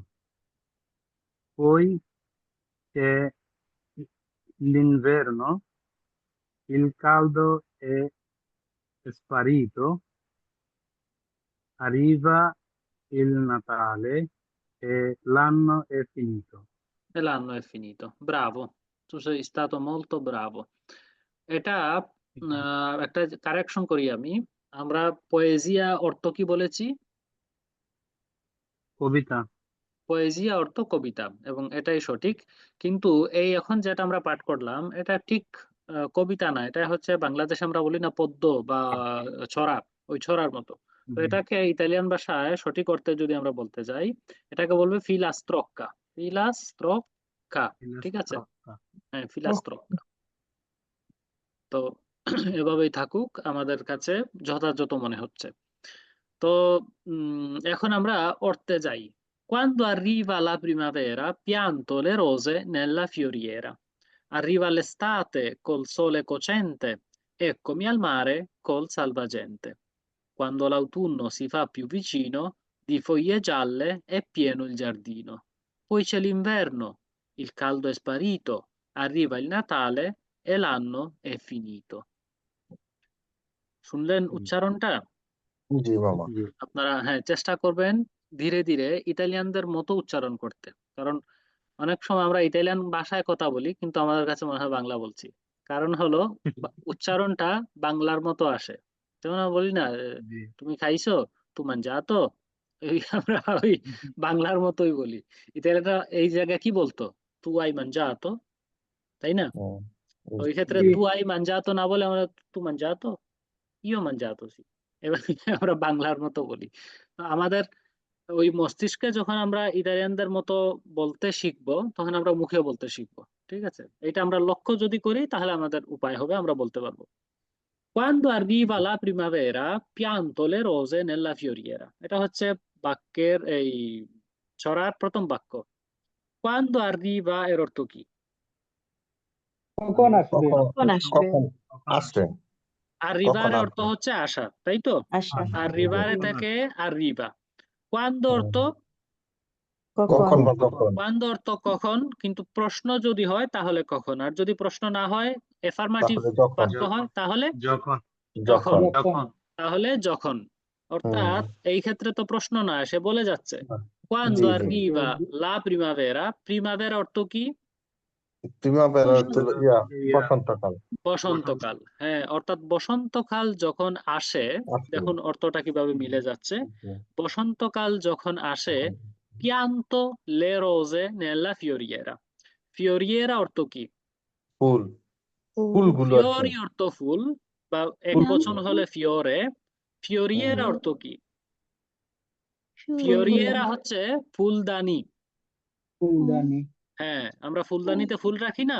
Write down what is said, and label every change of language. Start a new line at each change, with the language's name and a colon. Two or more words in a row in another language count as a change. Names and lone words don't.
Italian: Poi c'è l'inverno, il caldo è sparito, arriva il Natale e l'anno è finito. E l'anno è finito. Bravo, tu sei stato molto bravo.
Bangla: এটা একটা কারেকশন করি আমি। আমরা পোয়েজিয়া অর্থ কি বলেছি? কবিতা। পোয়েজিয়া অর্থ কবিতা, এবং এটাই সঠিক। কিন্তু এই এখন যেটা আমরা পাঠ করলাম এটা ঠিক কবিতা না, এটা হচ্ছে বাংলাদেশে আমরা বলি না পদ্য বা ছড়া, ওই ছড়ার মতো। তো এটাকে ইতালিয়ান ভাষায় সঠিক অর্থে যদি আমরা বলতে যাই, এটাকে বলবে ফিলাস্ত্রক্কা। ফিলাস্ত্রক্কা, ঠিক আছে? হ্যাঁ, ফিলাস্ত্রক্কা। তো এভাবেই থাকুক, আমাদের কাছে যথাযথ মনে হচ্ছে। তো এখন আমরা অর্থে যাই।
Italian: Quando arriva la primavera, pianto le rose nella fioriera. Arriva l'estate col sole cocente, eccomi al mare col salvagente. Quando l'autunno si fa più vicino, di foglie gialle è pieno il giardino. Poi c'è l'inverno, il caldo è sparito, arriva il Natale e l'anno è finito.
Bangla: শুনলেন উচ্চারণটা? জি মামা। আপনারা হ্যাঁ চেষ্টা করবেন ধীরে ধীরে ইতালিয়ানদের মতো উচ্চারণ করতে, কারণ অনেক সময় আমরা ইতালিয়ান ভাষায় কথা বলি কিন্তু আমাদের কাছে মনে হয় বাংলা বলছি। কারণ হলো উচ্চারণটা বাংলার মতো আসে। যেমন আমরা বলি না, তুমি খাইছো,
Italian: tu mangiato,
Bangla: এই আমরা ওই বাংলার মতোই বলি। ইতালিয়ানরা এই জায়গায় কি বলতো,
Italian: tu hai mangiato,
Bangla: তাই না? ওই ক্ষেত্রে
Italian: tu hai mangiato
Bangla: না বলে আমরা
Italian: tu mangiato, io mangiato sì,
Bangla: এবার আমরা বাংলার মতো বলি। তো আমাদের ওই মস্তিষ্কে যখন আমরা ইতালিয়ানদের মতো বলতে শিখবো তখন আমরা মুখে বলতে শিখবো, ঠিক আছে? এটা আমরা লক্ষ্য যদি করি তাহলে আমাদের উপায় হবে, আমরা বলতে পারবো।
Italian: Quando arriva la primavera, pianto le rose nella fioriera.
Bangla: এটা হচ্ছে বাক্যের এই ছড়ার প্রথম বাক্য।
Italian: Quando arriva
Bangla: এর অর্থ কি? কখন আসবে? কখন আসবে? আসবে। Arrivare কখন অর্থ আসবে? হচ্ছে আসা, তাই তো? আসা। Arrivare থেকে arriva. Quando অর্থ কখন? কখন বা কখন? quando অর্থ কখন, কিন্তু প্রশ্ন যদি হয় তাহলে কখন, আর যদি প্রশ্ন না হয় এফার্মেটিভ তাহলে যখন। বাক্য হয় তাহলে যখন। যখন, যখন। তাহলে যখন। অর্থাৎ এই ক্ষেত্রে তো প্রশ্ন না, সে বলে যাচ্ছে quando জি জি।
Italian: arriva la primavera, primavera
Bangla: অর্থ কি? প্রিমাভেরা হচ্ছে বসন্তকাল। বসন্তকাল। হ্যাঁ, অর্থাৎ বসন্তকাল যখন আসে, দেখুন অর্থটা কিভাবে মিলে যাচ্ছে। বসন্তকাল যখন আসে,
Italian: pianto le rose nella fioriera.
Bangla: Fioriera অর্থ কি? ফুল, ফুলগুলো আর কি। ফিওরি অর্থ ফুল, বা এক বচন হলে ফিওরে। ফিওরিয়েরা অর্থ কি? ফিওরিয়েরা হচ্ছে ফুলদানি। ফুলদানি। হ্যাঁ, আমরা ফুলদানিতে ফুল রাখি না,